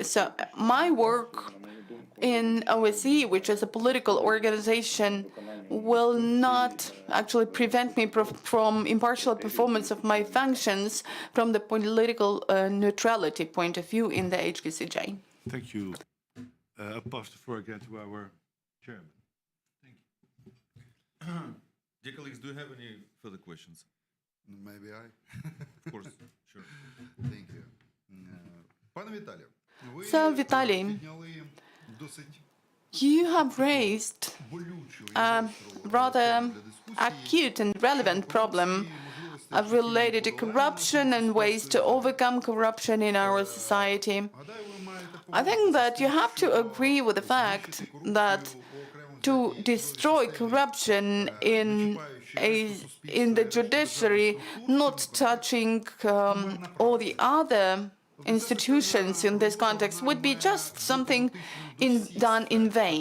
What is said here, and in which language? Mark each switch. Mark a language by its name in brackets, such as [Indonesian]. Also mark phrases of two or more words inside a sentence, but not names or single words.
[English] So my work in OSCE, which is a political organization, will not actually prevent me from impartial performance of my functions from the political neutrality point of view in the HQCJ. Thank you. I'll pass the floor again to our chairman. Dear colleagues, do you have any further questions? Maybe I. Of course, sure. Thank you. [Ukrainian] Пане Віталію, ви [English] So, Vitaly, [Ukrainian] підняли досить [English] you have raised [Ukrainian] болючу і [English] a rather acute and relevant problem related to corruption and ways to overcome corruption in our society. [Ukrainian] гадаю, ви маєте [English] I think that you have to agree with the fact that to destroy corruption in the judiciary, not touching all the other institutions in this context, would be just something done in vain.